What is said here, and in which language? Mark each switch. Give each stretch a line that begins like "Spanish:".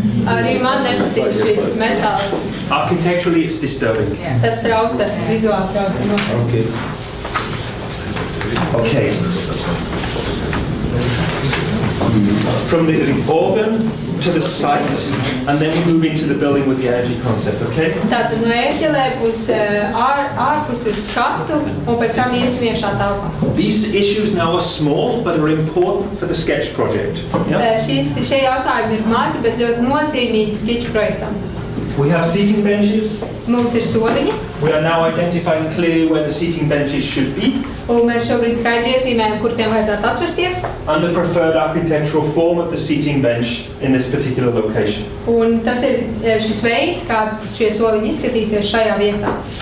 Latvian: Arī man nepatīk šis metāls.
English: Architecturally it's disturbing.
Latvian: Tas traucē, vizuāli traucē.
English: Okay. From the organ to the site, and then we move into the building with the energy concept, okay?
Latvian: Tātad no ērķelēm uz ārpus uz skatu, un pēc tam iesim iekšā telpās.
English: These issues now are small, but are important for the sketch project. Yeah?
Latvian: Šie jautājumi ir mazi, bet ļoti nozīmīgi sketch projektam.
English: We have seating benches.
Latvian: Mums ir soliņi.
English: We are now identifying clearly where the seating benches should be.
Latvian: Un mēs šobrīd skaidri iezīmējam, kur tiem vajadzētu atrasties.
English: And the preferred architectural form of the seating bench in this particular location.
Latvian: Un tas ir šis veids, kā šie soliņi izskatīsies šajā vietā.